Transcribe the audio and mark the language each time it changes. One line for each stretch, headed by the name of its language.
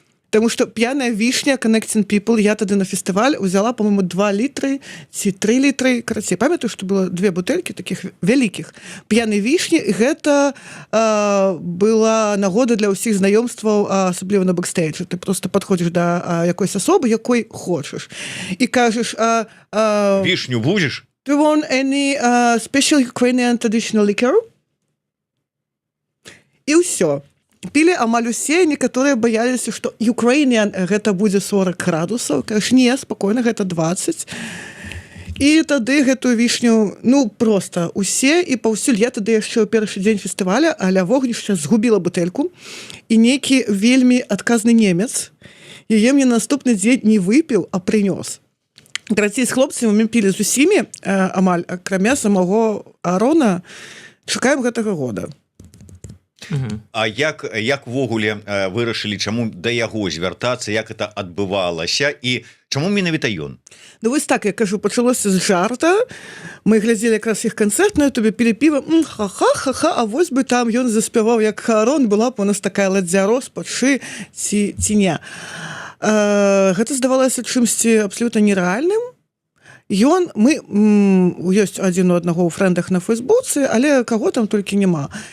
Belarusian: Таму што п'яная вішня Connecting People, я тады на фестываль узяла, по-моему, 2 літры ці 3 літры, карацей, памятаю, што было 2 бутэлькі такіх вялікіх п'янай вішні, і гэта была нагода для ўсіх знаёмстваў, асабліва на бэкстейджы. Ты просто падходзіш да якойсь асобы, якой хочаш, і кажаш, Вішню будзеш?
English: do you want any special Ukrainian traditional liquor?
Belarusian: І ўсё. Пілі амаль усе, некаторыя баяліся, што Ukrainian гэта будзе 40 градусаў. Кажаш, не, спакойна, гэта 20. І тады гэтую вішню, ну, проста усе, і паўсюль. Я тады яшчэ ў першы дзень фестываля, аля вогнішча згубіла бутэльку, і нейкі вельмі адказны немец яе мне наступны дзень не выпіў, а прынёс. Карацей, з хлопцамі мы пілі з усімі, амаль, акрамя самого Арона, чакаем гэтага года. А як ввогуле вырашылі, чаму да яго звяртацца, як это адбывалася і чаму менавіта ён? Ну вось так, я кажу, пачалося з жарта. Мы глядзелі якраз іх канцэрт на ютубе, пілі піва, ха-ха-ха-ха, а вось бы там ён заспяваў як Аарон, была б у нас такая ладдзя роспачы ці не. Гэта здавалася чымсьці абсалютна нерэальным. Ёсць адзін у аднаго ў фрэндах на Фейсбуцы, але каго там толькі няма.